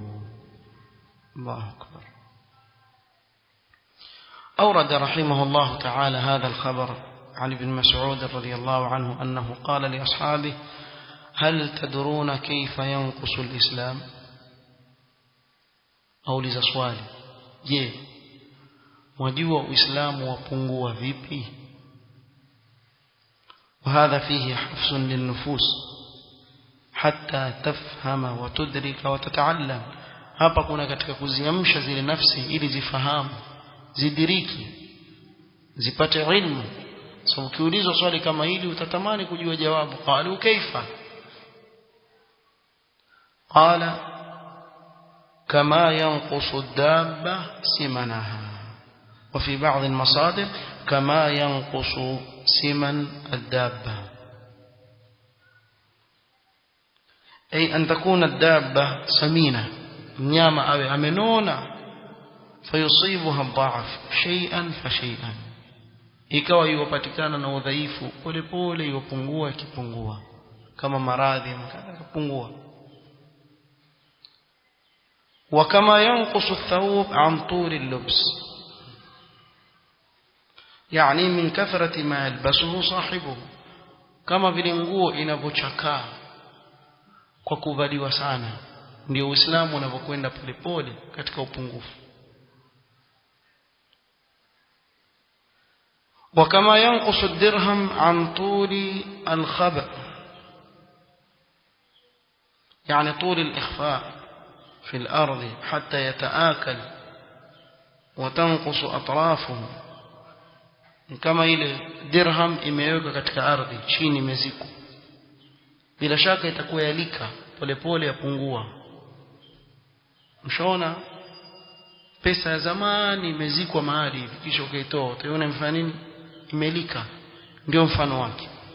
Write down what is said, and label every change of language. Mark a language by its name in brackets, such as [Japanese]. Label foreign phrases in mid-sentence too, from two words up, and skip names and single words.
[Arabic] الله أكبر. أورد رحمه الله تعالى هذا الخبر عن ابن مسعود رضي الله عنه أنه قال لأصحابه هل تدرون كيف ينقص الإسلام؟ [Swahili] أو لزسوالي je wajua uislamu wapungua vipi? [Arabic] وهذا فيه حفظ للنفوس حتى تفهم وتدرك وتتعلم. [Swahili] hapa kuna katika kuziamsha zile nafsi ili zifahamu, zidiriki, zipate ilmu. So ukiulizwa swali kama hili utatamani kujua jawabu. [Arabic] قالوا كيف؟ قال كما ينقص الدابة سمنها وفي بعض المصادر كما ينقص سمن الدابة أي أن تكون الدابة سمينة, [Swahili] mnyama awe amenona, [Arabic] فيصيبها ضعف شيئا فشيئا, [Swahili] ikawa yupatikana na udhaifu pole pole, yupungua ikipungua, kama maradhi yakapungua. [Arabic] وكما ينقص الثوب عن طول اللبس يعني من كثرة ما يلبسه صاحبه, [Swahili] kama vile nguo inavyochakaa kwa kuvaliwa sana, ndio Uislamu unavyokwenda polepole katika upungufu. [Arabic] وكما ينقص الدرهم عن طول الخبأ، يعني طول الإخفاء في الأرض حتى يتآكل وتنقص أطرافه، كما [Swahili] ile dirham imewekwa katika ardhi chini imezikwa, bila shaka itakuwa yalika polepole yapungua. Mshaona pesa ya zamani imezikwa mahali hivi, kisha ukaitoa utaona imefanya nini? Imelika. Ndio mfano wake.